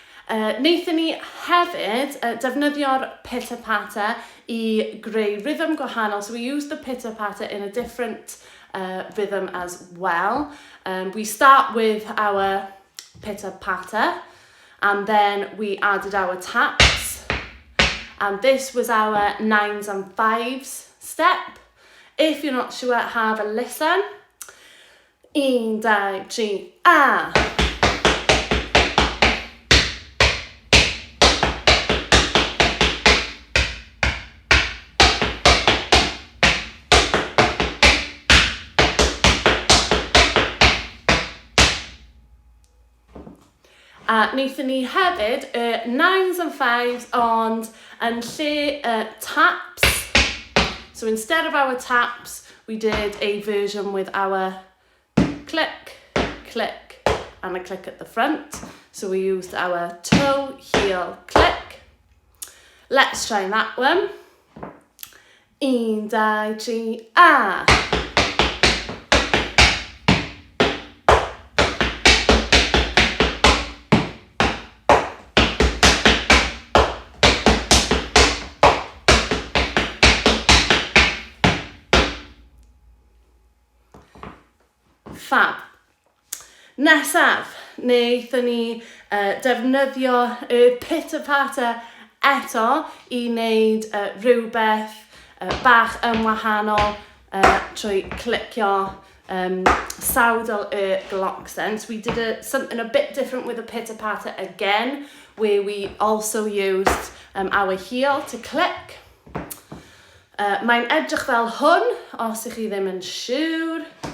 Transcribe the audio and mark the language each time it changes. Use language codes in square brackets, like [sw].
[cy] Wnaethon ni hefyd defnyddio'r pitter-patter I greu rhythm gwahanol. [en] So we used the pitter-patter in a different rhythm as well. We start with our pitter-patter and then we added our taps. And this was our 9s and 5s step. If you're not sure, have a listen. 1, 2, 3, a. [cy] Wnaethon ni hefyd 9s and 5s ond yn lle taps. [en] So instead of our taps, we did a version with our click, click, and a click at the front. So we used our toe, heel, click. Let's try that one. 1, 2, 3, a. Fab. [cy] Nesaf, wnaethon ni defnyddio y pitter-patter eto I wneud rhywbeth bach yn wahanol trwy clicio sawdl y Clocsio. [en] So we did something a bit different with the pitter-patter again, where we also used our heel to click. [cy] Mae'n edrych fel hwn, os ych chi ddim yn siŵr.